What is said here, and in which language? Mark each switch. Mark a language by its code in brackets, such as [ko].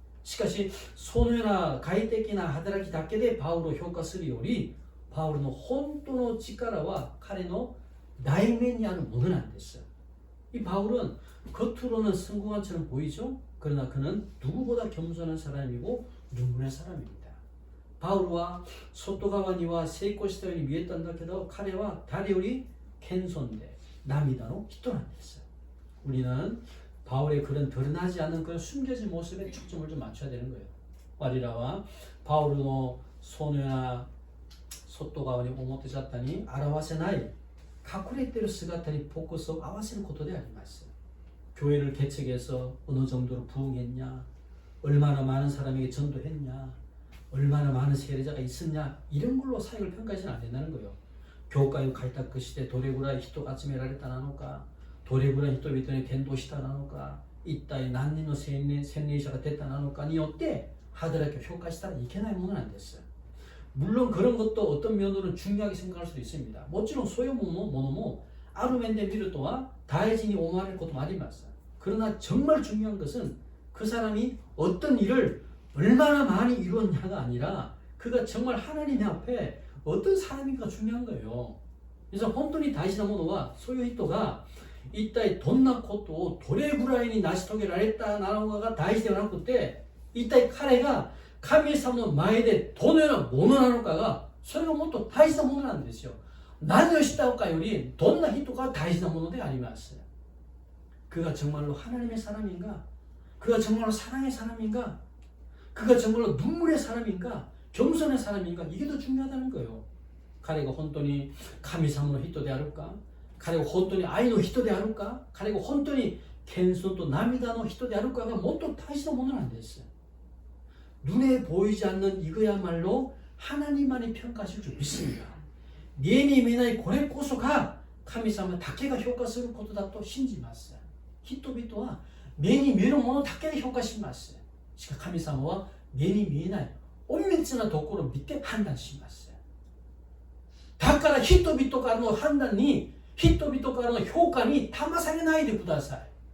[ja] しかしそのような外的な働きだけでバウルを評価するより、バウルの本当の力は彼の内面にあるものなんです. [ko] 이 바울은 겉으로는 성공한처럼 보이죠. 그러나 그는 누구보다 겸손한 사람이고 눈물의 사람입니다. 바울과 [ja] 外側には成功したように見えたんだけど、彼は誰より謙遜で涙の人なんです. [ko] 우리는 바울의 그런 드러나지 않는 그런 숨겨진 모습에 초점을 좀 맞춰야 되는 거예요. [ja] 我らはバウルのそのような外側に表沙汰に表せない隠れている姿にフォーカスを合わせることであります. [ko] 교회를 개척해서 어느 정도로 부흥했냐, 얼마나 많은 사람에게 전도했냐, 얼마나 많은 세례자가 있었냐, 이런 걸로 사역을 평가해서는 안 된다는 거예요. [ja] 教会を開拓してどれぐらい人が集められたなのか、どれぐらい人々に伝道したなのか、一体何人の洗礼者が出たなのかによって働きを評価したらいけないものなんです. [ko] 물론 그런 것도 어떤 면으로는 중요하게 생각할 수도 있습니다. [ja] もちろんそういうものもある面で見るとは大事に思われることもあります. [ko] 그러나 정말 중요한 것은 그 사람이 어떤 일을 얼마나 많이 이루었냐가 아니라 그가 정말 하나님 앞에 어떤 사람인가 중요한 거예요. 그래서 [ja] 本当に大事なものはそういう人が一体どんなことをどれぐらいに成し遂げられたのかが大事ではなくて、一体彼が神様の前でどのようなものなのかが、それがもっと大事なものなんですよ。何をしたかよりどんな人が大事なものであります. [ko] 그가 정말로 하나님의 사람인가? 그가 정말로 사랑의 사람인가? 그가 정말로 눈물의 사람인가? 겸손의 사람인가? 이게 더 중요하다는 거예요. [ja] 彼が本当に神様の人であるか、彼が本当に愛の人であるか、彼が本当に謙遜と涙の人であるかがもっと大事なものなんです. [ko] 눈에 보이지 않는 이거야말로 하나님만이 평가하실 줄 믿습니다. [ja] 目に見えないこれこそが神様だけが評価することだと信じます. 人々は目に見えるものだけで評価します. しかし神様は目に見えない隠密なところを見て判断します. だから人々からの判断に、人々からの評価に騙されないでください。